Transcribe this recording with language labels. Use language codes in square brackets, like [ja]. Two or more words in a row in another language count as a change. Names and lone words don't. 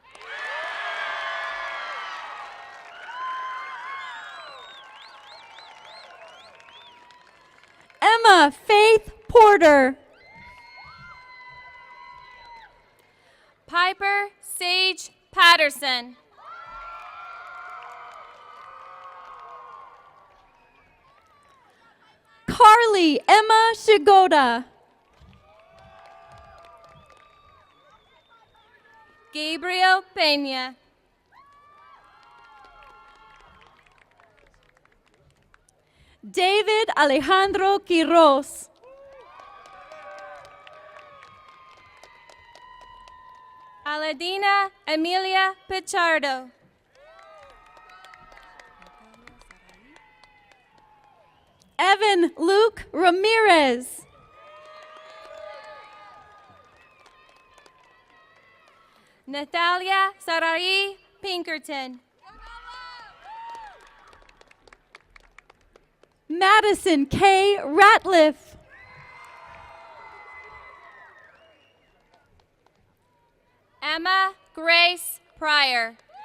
[en] Emma Faith Porter. Piper Sage Patterson. Carly Emma Shigoda. Gabriel Pena. David Alejandro Quiroz. Aladina Emilia Pichardo. Evan Luke Ramirez. Natalia Sarari Pinkerton. Madison K. Ratliff. Emma Grace Pryor.